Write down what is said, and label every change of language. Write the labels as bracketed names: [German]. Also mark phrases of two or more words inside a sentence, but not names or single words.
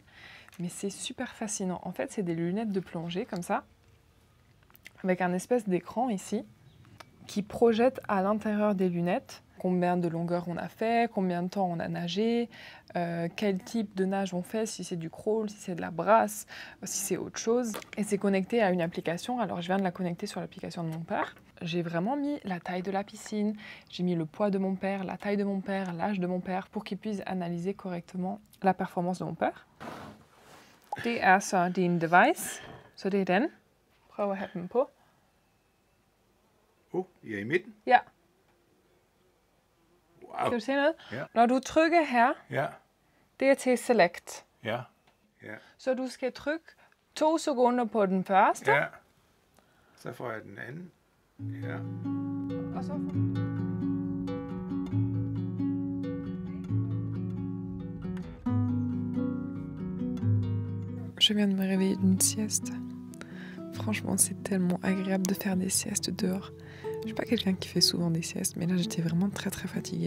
[French] Mais c'est super fascinant. En fait, c'est des lunettes de plongée comme ça, avec un espèce d'écran ici, qui projette à l'intérieur des lunettes combien de longueur on a fait, combien de temps on a nagé, quel type de nage on fait, si c'est du crawl, si c'est de la brasse, si c'est autre chose. Et c'est connecté à une application. Alors je viens de la connecter sur l'application de mon père. J'ai vraiment mis la taille de la piscine, j'ai mis le poids de mon père, la taille de mon père, l'âge de mon père, pour qu'il puisse analyser correctement la performance de mon père. [Danish] Det er så din device, så det er den. Prøv at have den på. I midten? Ja. Wow. Kan du se noget? Ja. Når du trykker her, Ja. det er til select. Ja. Ja. Så du skal trykke 2 sekunder på den første. Ja. Så får jeg den anden. Ja. Og så... [French] Je viens de me réveiller d'une sieste. Franchement, c'est tellement agréable de faire des siestes dehors. Je suis pas quelqu'un qui fait souvent des siestes, mais là j'étais vraiment très fatiguée.